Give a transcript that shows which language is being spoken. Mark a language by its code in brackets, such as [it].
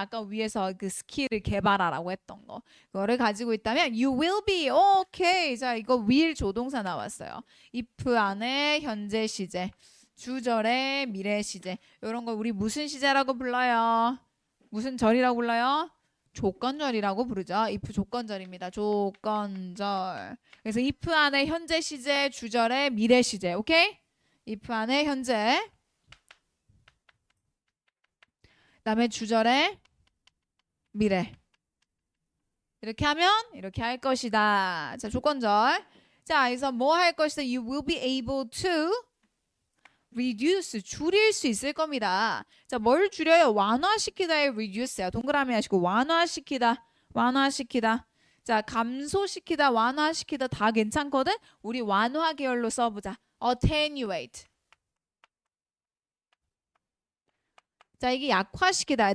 [ko] 아까 위에서 그 스킬을 개발하라고 했던 거. 그거를 가지고 있다면 [en] you will be okay. [ko] 자, 이거 will 조동사 나왔어요. if 안에 현재 시제, 주절에 미래 시제. 이런 거 우리 무슨 시제라고 불러요? 무슨 절이라고 불러요? 조건절이라고 부르죠. if 조건절입니다. 조건절. 그래서 if 안에 현재 시제, 주절에 미래 시제. 오케이? if 안에 현재. 그다음에 주절에 미래. 이렇게 하면 이렇게 할 것이다. 자, 조건절. 자, 그래서 뭐 할 것이다? [en] You will be able to reduce, [ko] 줄일 수 있을 겁니다. 자, 뭘 줄여요? 완화시키다의 reduce야. 동그라미 하시고 완화시키다. 자, 감소시키다, 완화시키다 다 괜찮거든? 우리 완화 계열로 써보자. [en] attenuate. [ko] 자, 이게 약화시키다.